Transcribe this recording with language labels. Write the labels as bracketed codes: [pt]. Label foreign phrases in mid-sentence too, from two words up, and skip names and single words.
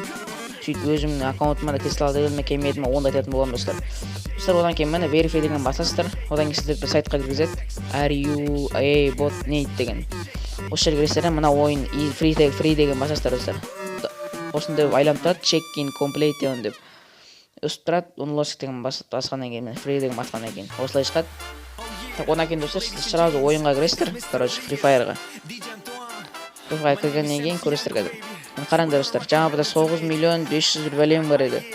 [kk] Сөйтіп өзімнің аккаунтыма да кристалл келді ме, келмеді ме, онда айтатын боламын, достар. Достар, одан кейін міне verify деген басасыздар. Одан кейін сіздер бір сайтқа кіргізеді. RUA.net деген. Осы жерге кіресіздер, мына ойын free деген басасыздар, достар. Осында айланып тұрады, [en] check in complete деп. [kk] Өстіп тұрады, unlock деген басқаннан кейін, free деген басқаннан кейін. Осылай шығады. Так, одан кейін, достар, сіздер сразу ойынға кіресіздер, короче, Free Fire'ға. Free Fire кіргеннен кейін көресіздер қазір. Қараңдар, достар, жаңа бұда 9 миллион 500 бәлем бар еді.